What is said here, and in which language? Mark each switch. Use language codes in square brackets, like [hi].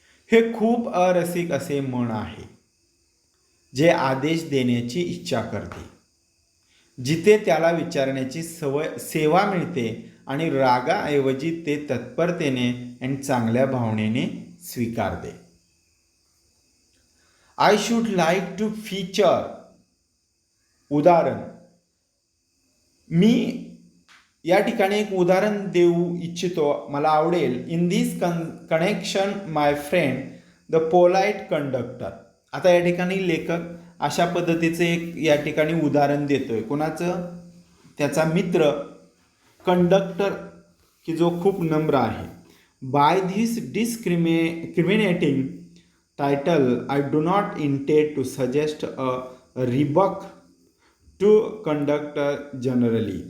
[mr] हे खूप अरसिक असे मन आहे जे आदेश देण्याची इच्छा करते, जिथे त्याला विचारण्याची सेवा मिळते आणि रागाऐवजी ते तत्परतेने आणि चांगल्या भावनेने स्वीकारते. [en] I should like to feature, [mr] उदाहरण, मी या ठिकाणी एक उदाहरण देऊ इच्छितो, मला आवडेल. [en] In this connection my friend the polite conductor. [mr] आता या ठिकाणी लेखक अशा पद्धतीचं एक या ठिकाणी उदाहरण देतोय. कोणाचं? त्याचा मित्र कंडक्टर की जो खूप नम्र आहे. [en] By this discriminating title I do not intend to suggest a rebuke to conductor generally.